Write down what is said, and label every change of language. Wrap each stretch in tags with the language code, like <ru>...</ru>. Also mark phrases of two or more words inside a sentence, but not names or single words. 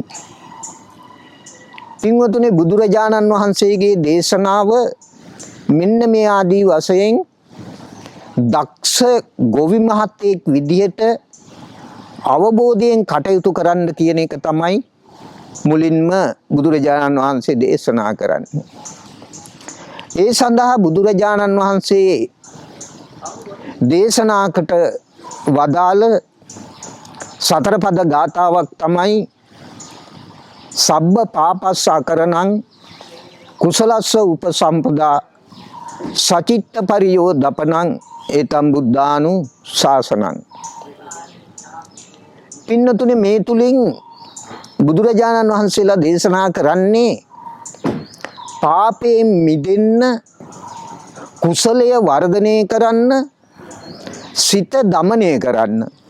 <si>පින්වතුනි, බුදුරජාණන් වහන්සේගේ දේශනාව මෙන්න මේ ආදී වශයෙන් දක්ෂ ගොවි මහත්තයෙක් විදිහට අවබෝධයෙන් කටයුතු කරන්න කියන එක තමයි මුලින්ම බුදුරජාණන් වහන්සේ දේශනා කරන්නේ. ඒ සඳහා බුදුරජාණන් වහන්සේ දේශනාකට වදාළ සතර පද ගාථාවක් තමයි</si> <pi>සබ්බ පාපස්ස අකරණං කුසලස්ස උපසම්පදා සචිත්ත පරියෝ දපනං ඒතම් බුද්ධානු ශාසනං.</pi> <si>පින්නතුනේ මේ තුලින් බුදුරජාණන් වහන්සේලා දේශනා කරන්නේ පාපයෙන් මිදෙන්න, කුසලය වර්ධනය කරන්න, සිත දමනය කරන්න.</si>